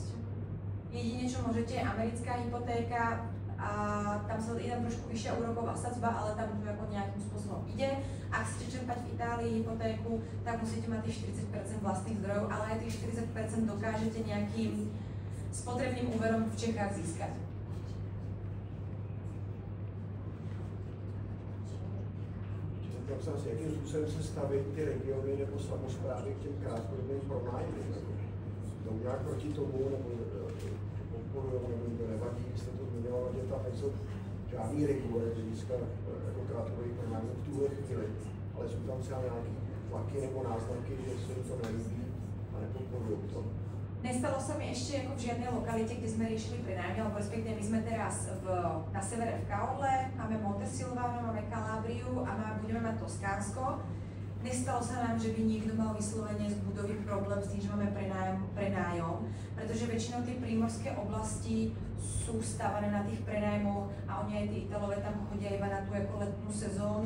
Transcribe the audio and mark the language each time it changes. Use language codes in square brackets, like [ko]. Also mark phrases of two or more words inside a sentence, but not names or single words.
[sk] Jedine, čo môžete, je americká hypotéka a tam sa ide trošku vyššia úroková sadzba, ale tam to ako nejakým spôsobom ide. Ak chcete čerpať v Itálii hypotéku, tak musíte mať tých 40% vlastných zdrojov, ale aj tých 40% dokážete nejakým spotrebným úverom v Čechách získať. [cs] Zeptám se asi, jakým způsobem se staví ty regiony nebo samosprávy k těm krátkodobým pronájmům? Jdou nějak proti tomu, nebo podporují, nebo jim to nevadí, jste to zmiňovala, že tam nejsou žádný regulace z hlediska jako krátkodobých pronájmů v tuhle chvíli, ale jsou tam třeba nějaké tlaky nebo náznaky, že se jim to nelíbí a nepodporují to. [sk] Nestalo sa mi ešte ako v žiadnej lokalite, kde sme riešili prenájmy, alebo respektíve my sme teraz na severe v Kaole, máme Montesilvano, máme Kalábriu a budeme mať Toskánsko. Nestalo sa nám, že by niekto mal vyslovene z budovy problém s tým, že máme prenájom, pretože väčšinou tie prímorské oblasti sú stavané na tých prenájmoch a oni aj tí Italové tam chodia iba na tú ako letnú sezónu.